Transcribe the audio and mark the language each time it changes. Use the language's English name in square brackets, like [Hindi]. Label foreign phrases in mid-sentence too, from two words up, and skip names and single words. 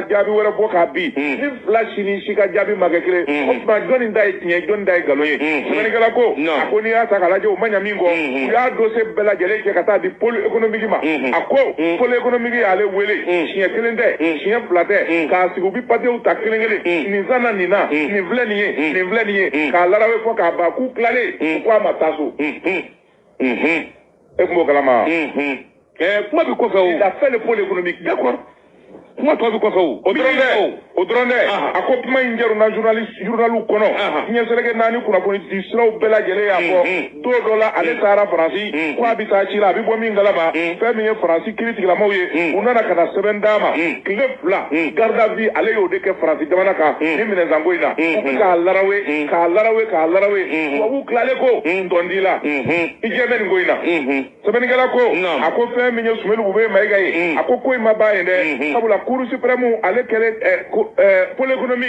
[Bambara] jaabi wɛrɛ bɔ k'a bi ni fila si ni si ka jaabi ma kɛ kelen o tuma jɔnni da ye tiɲɛ jɔnni da ye nkalon ye sɛbɛnnikɛla ko a ko n'i y'a ta k'a lajɛ o ma ɲɛ min kɔ u y'a dossier bɛɛ lajɛlen cɛ ka taa di [French] pôle économique [Bambara] ma a ko [French] pôle économique [Bambara] y'ale wele siɲɛ 1 tɛ siɲɛ 2 tɛ k'a sigi u bi papiers ta kelen kelen zana nin na nin filɛ nin ye k'a larawe fɔ k'a ban k'u tilalen u ko a ma taa so e tun b'o kalama kuma bɛ kɔfɛ o [French] il a fait le pôle économique d'accord [Bambara] kuma tɔ bɛ kɔfɛ o dɔrɔn dɛ a ko kuma in jaruna journaliw kɔnɔ ɲɛsɛrɛkɛ 4 kunnafoni di siraw bɛɛ lajɛlen y'a fɔ don dɔ la ale taara Faransi ko a bɛ taa ci la a bɛ bɔ min kalama fɛn min ye Faransi kiiritigilamaw ye u nana ka na sɛbɛn d'a ma tile 2 [French] garde à vue [Bambara] ale y'o de kɛ Faransi jamana kan ni minɛnsanko in na u bɛ k'a larawe tubabuw tilalen ko ntɔndi la i jɛ bɛ nin ko in na sɛbɛnnikɛla ko a ko fɛn min ye Sumelu Bube Mayiga ye a ko in ma ban yen dɛ sabula [French] cour suprême [Bambara] ale kɛlen [French] pôle économique